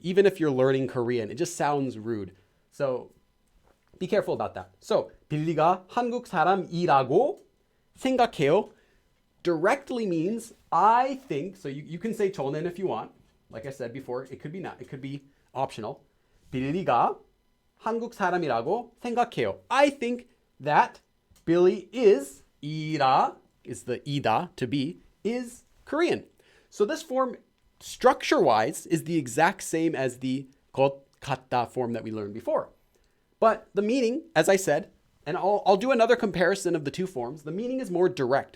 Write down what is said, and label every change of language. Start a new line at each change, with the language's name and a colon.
English: Even if you're learning Korean, it just sounds rude. So be careful about that. So
Korean: 빌리가 한국 사람이라고 생각해요
English: directly means I think. So you can say 저는 if you want. Like I said before, it could be not. It could be optional.
Korean: 빌리가 한국 사람이라고 생각해요.
English: I think that Billy is 이라 is the 이다 to be is Korean. So this form structure-wise is the exact same as the 것 같다 form that we learned before. But the meaning, as I said, and I'll do another comparison of the two forms, the meaning is more direct.